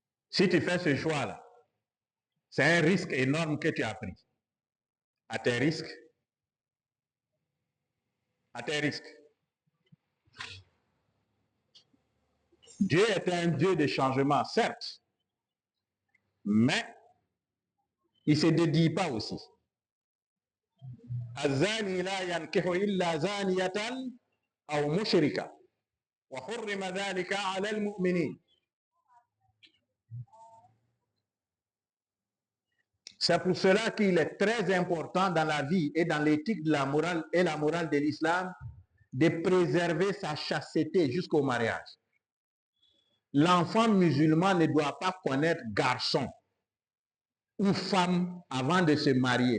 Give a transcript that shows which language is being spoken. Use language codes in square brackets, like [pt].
[fr] Si tu fais ce choix-là, c'est un risque énorme que tu as pris. À tes risques. À tes risques. Dieu est un Dieu de changement, certes, mais il ne se dédie pas aussi. [ar] الزاني لا ينكح إلا زانية أو مشركة وحرم ذلك على المؤمنين. [fr] C'est pour cela qu'il est très important dans la vie et dans l'éthique de la morale et la morale de l'islam de préserver sa chasteté jusqu'au mariage. L'enfant musulman ne doit pas connaître garçon ou femme avant de se marier.